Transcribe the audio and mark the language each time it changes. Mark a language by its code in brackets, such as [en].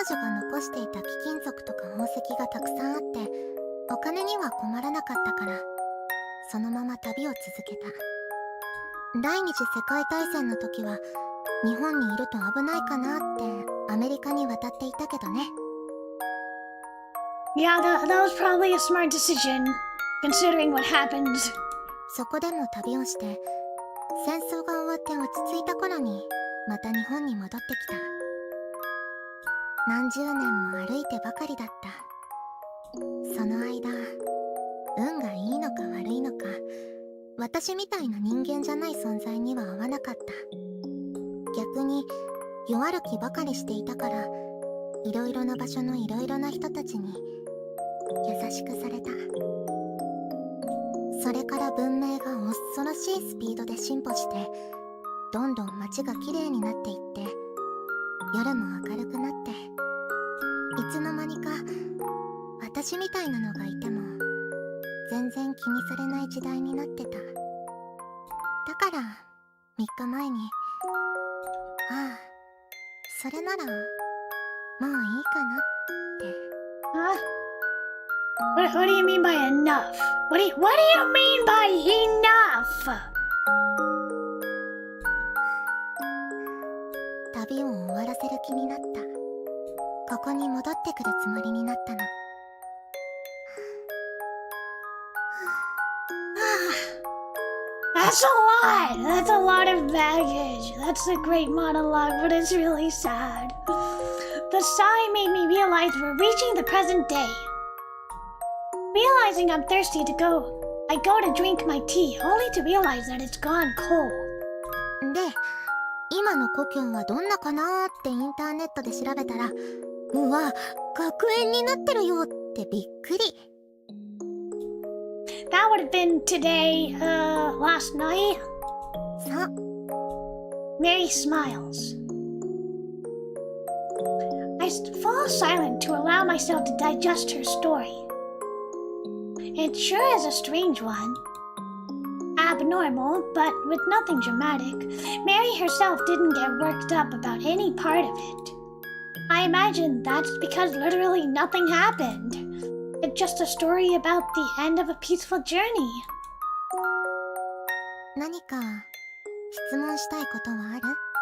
[ja] 女が残していた貴金属とか宝石がたくさんあって、お金には困らなかったから、そのまま旅を続けた。第二次世界大戦の時は日本にいると危ないかなってアメリカに渡っていたけどね。 [en] Yeah, that was probably a smart decision, considering what happened. [ja] そこでも旅をして、戦争が終わって落ち着いた頃にまた日本に戻ってきた。何十年も歩いてばかりだった。その間、運がいいのか悪いのか、私みたいな人間じゃない存在には合わなかった。逆に弱歩きばかりしていたから、いろいろな場所のいろいろな人たちに優しくされた。それから文明が恐ろしいスピードで進歩して、どんどん街が綺麗になっていって、夜も明るくなって、いつの間にか私みたいなのがいても全然気にされない時代になってた。だから3日前に、ああ、それならもういいかなって。 [en] Huh? What do you mean by enough? What do you mean by enough? [ja] 旅を終わらせる気になった。ここに戻ってくるつもりになったの。 [en] That's a lot! That's a lot of baggage. That's a great monologue, but it's really sad. The sigh made me realize we're reaching the present day. Realizing I'm thirsty to go, I go to drink my tea, only to realize that it's gone cold. [ja] で、今の故郷はどんなかなーってインターネットで調べたら、うわ、学園になってるよってびっくり。 [en] That would have been today, last night. [ja] そう。 [en] Mary smiles. I fall silent to allow myself to digest her story. It sure is a strange one. Abnormal, but with nothing dramatic. Mary herself didn't get worked up about any part of it. I imagine that's because literally nothing happened. It's just a story about the end of a peaceful journey. [ja] 何か質問したいことはある？